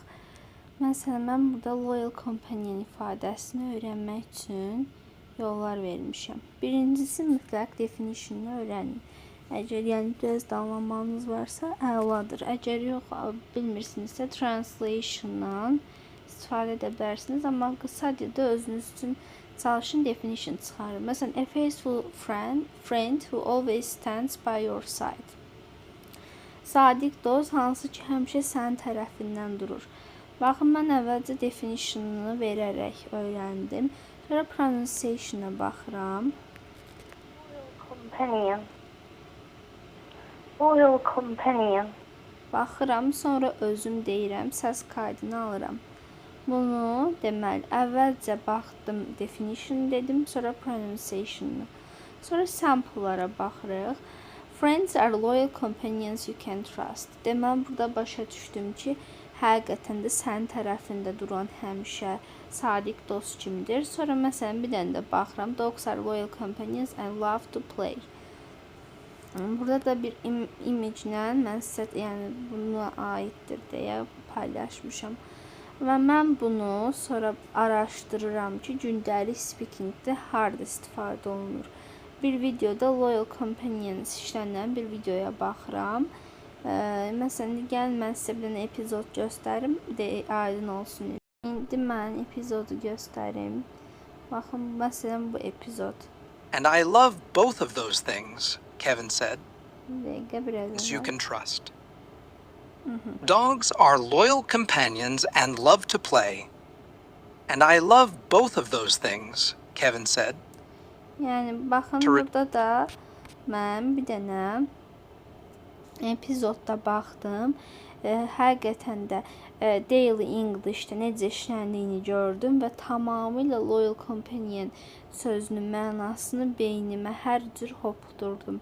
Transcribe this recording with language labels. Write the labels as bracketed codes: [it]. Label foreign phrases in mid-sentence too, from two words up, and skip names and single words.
[az] Məsələn, mən burada [en] loyal companion [az] ifadəsini öyrənmək üçün yollar vermişəm. Birincisi, mütləq definition'unu öyrənin. Əgər yəni biraz danlamanız varsa, əladır. Əgər yox, bilmirsinizsə, translation'dan istifadə edə bilərsiniz. Amma qısa dildə özünüz üçün çalışın, definition çıxarın. Məsələn, [en] a faithful friend who always stands by your side. [az] Sadiq dost, hansı ki, həmişə sənin tərəfindən durur. Baxın, mən əvvəlcə definition'unu verərək öyrəndim. Sonra pronunciation'a baxıram. [en] Loyal companion. [az] Baxıram, sonra özüm deyirəm, səs kaydını alıram. Bunu deməli, əvvəlcə baxdım, definition dedim, sonra pronunciation'ı. Sonra sample'lara baxırıq. [en] Friends are loyal companions you can trust. [az] Deməli, burada başa düşdüm ki, həqiqətən də sənin tərəfində duran həmişə sadiq dost kimdir. Sonra məsələn, bir dənə də baxıram. [en] Dogs are loyal companions and love to play. [az] Burada da bir image-lə mən sizə yəni buna aiddir deyə paylaşmışam. Və mən bunu sonra araşdırıram ki, gündəlik speakingdə harda istifadə olunur. Bir videoda [en] loyal companions [az] işlənən bir videoya baxıram. Məsələn, gəlin mən sizə bir dənə epizod göstərim, aydın olsun. İndi mən epizodu göstərim. Baxın, məsələn, bu epizod. [en] And I love both of those things, Kevin said, [az] Dəqiqə biraz [en] as you can trust. Dogs are loyal companions and love to play. And I love both of those things, Kevin said. [az] Yəni, baxın, burada da mən bir dənə epizodda baxdım. Həqiqətən də [en] Daily English'də [az] necə işləndiyini gördüm və tamamilə [en] loyal companion [az] sözünün mənasını beynimə hər cür hopdurdum.